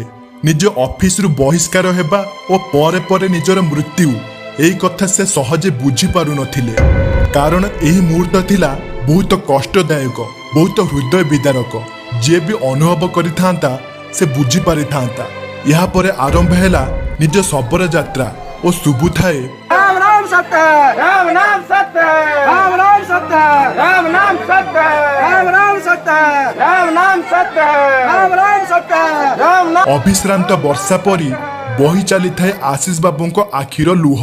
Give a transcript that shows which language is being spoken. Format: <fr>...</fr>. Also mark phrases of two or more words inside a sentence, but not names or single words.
<or>ନିଜ ଅଫିସରୁ ବହିଷ୍କାର ହେବା ଓ ପରେ ପରେ ନିଜର ମୃତ୍ୟୁ, ଏହି କଥା ସେ ସହଜେ ବୁଝିପାରୁନଥିଲେ, କାରଣ ଏହି ମୁହୂର୍ତ୍ତ ଥିଲା ବହୁତ କଷ୍ଟଦାୟକ, ବହୁତ ହୃଦୟ ବିଦାରକ। ଯିଏ ବି ଅନୁଭବ କରିଥାନ୍ତା ସେ ବୁଝିପାରିଥାନ୍ତା। ଏହାପରେ ଆରମ୍ଭ ହେଲା ନିଜ ଶବର ଯାତ୍ରା ଓ ଶୁଭୁଥାଏ</or> <hi>राम नाम सत्य राम नाम सत्य राम नाम सत्य राम नाम सत्य राम नाम सत्य राम नाम सत्य राम नाम सत्य राम नाम।</hi> <or>ଅବିଶ୍ରାନ୍ତ ବର୍ଷା ପରି ବହି ଚାଲିଥାଏ ଆଶିଷ ବାବୁଙ୍କ ଆଖିର ଲୁହ।</or>